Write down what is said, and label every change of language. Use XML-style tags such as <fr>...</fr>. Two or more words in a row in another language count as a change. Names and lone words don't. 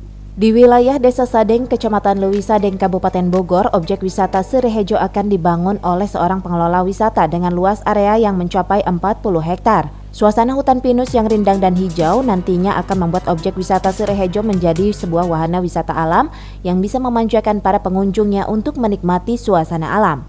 <id>Di wilayah Desa Sadeng, Kecamatan Leuwi Sadeng, Kabupaten Bogor, objek wisata Serehejo akan dibangun oleh seorang pengelola wisata dengan luas area yang mencapai 40 hektar. Suasana hutan pinus yang rindang dan hijau nantinya akan membuat objek wisata Serehejo menjadi sebuah wahana wisata alam yang bisa memanjakan para pengunjungnya untuk menikmati suasana alam.</id>